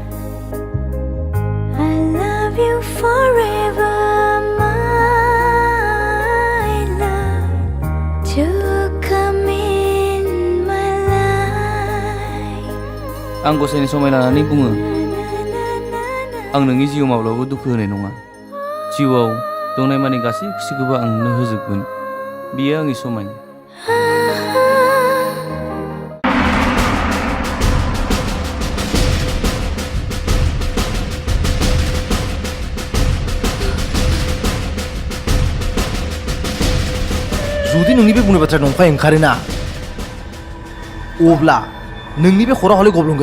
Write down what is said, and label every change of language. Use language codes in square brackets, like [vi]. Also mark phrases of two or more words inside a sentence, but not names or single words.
[en] I love you forever my love to come in my life [brx] आं गसाइनि समाय लानानै बुङो आं नोंनि जिउआव माब्लाबाबो दुखु होनाय नङा जिउआव दंनाय माने गासै खुसिखौबो आं नोंनो होजोबगोन बियो आंनि समाय जुदि नोंनि बे बुंनाय बाथ्राया नंखाय ओंखारोना अब्ला नोंनि बे खरा हले गब्लंगोन